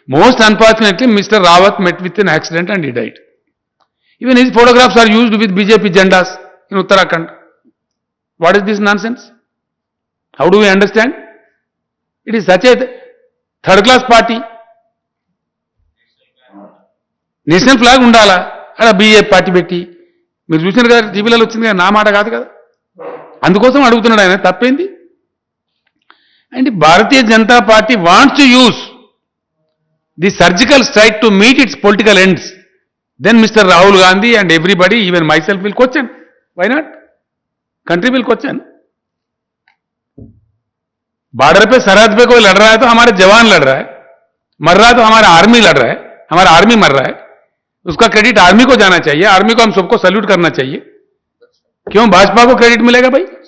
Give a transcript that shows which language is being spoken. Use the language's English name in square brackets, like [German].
[English] Most unfortunately, Mr. Rawat met with an accident and he died. Even his photographs are used with BJP jandas in Uttarakhand. What is this nonsense? How do we understand? It is such a third class party. [Telugu] National flag ఉండాలా అలా BJP party పెట్టి మీరు చూసినారు కదా టీవీలలో వచ్చింది కదా, నా మాట కాదు కదా, అందుకోసం అడుగుతున్నాడు ఆయన. తప్పేంది? [English] And Bharatiya Janata Party wants to use the surgical strike to meet its political ends. Then mister Rahul Gandhi and everybody, even myself, will question. Why not? Country will question. [Hindi] Border पे, सरहद पे कोई लड़ रहा है तो हमारे जवान लड़ रहा है, मर रहा है तो हमारा आर्मी लड़ रहा है, हमारा आर्मी मर रहा है, उसका क्रेडिट आर्मी को जाना चाहिए, आर्मी को हम सबको सैल्यूट करना चाहिए. क्यों भाजपा को क्रेडिट मिलेगा भाई?